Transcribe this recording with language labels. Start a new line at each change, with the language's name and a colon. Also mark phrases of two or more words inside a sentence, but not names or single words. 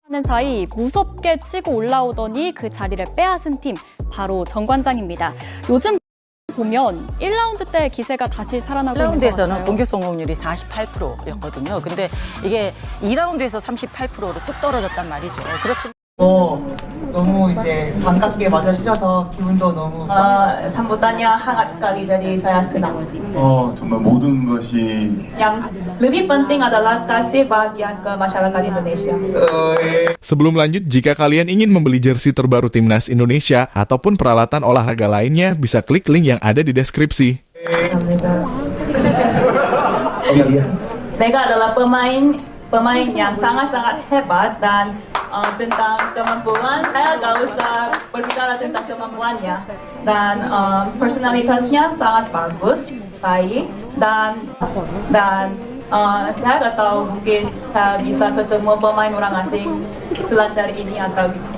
Korean: 는 사이 무섭게 치고 올라오더니 그 자리를 빼앗은 팀 바로 정관장입니다. 요즘 보면 1라운드 때 기세가 다시 살아나고 있는 것 1라운드에서는 같아요. 공격 성공률이 48%였거든요. 근데 이게 2라운드에서 38%로 뚝 떨어졌단 말이죠. 그렇지만 너무 이제 반갑게 맞아주셔서 기분도 너무
Indonesian: sambutannya hangat sekali, jadi saya senang.
Korean: 정말 모든 것이
Indonesian: Yang lebih penting adalah kasih bahagia ke masyarakat Indonesia. Sebelum lanjut, jika kalian ingin membeli jersey terbaru Timnas Indonesia ataupun peralatan olahraga lainnya, bisa klik link yang ada di deskripsi. Mereka adalah pemain yang sangat-sangat hebat dan tentang kemampuan saya nggak usah berbicara tentang kemampuannya dan personalitasnya sangat bagus, baik dan saya nggak tahu mungkin saya bisa ketemu pemain orang asing selancar ini atau gitu.